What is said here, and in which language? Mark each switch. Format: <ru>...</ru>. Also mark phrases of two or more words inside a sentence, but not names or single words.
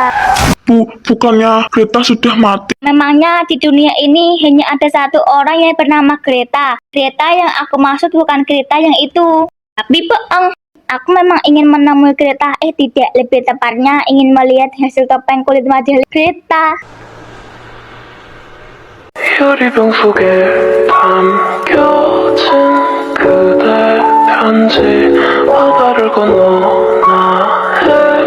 <id>Bukannya Greta sudah mati? Memangnya di dunia ini hanya ada satu orang yang bernama Greta. Greta yang aku maksud bukan Greta yang itu. Tapi bohong. Aku memang ingin menemui Greta. Tidak, lebih tepatnya ingin melihat hasil topeng kulit wajah Greta.</id> <ko>유리병 속에 담겨진 그대 편지 바다를 건너 나의</ko>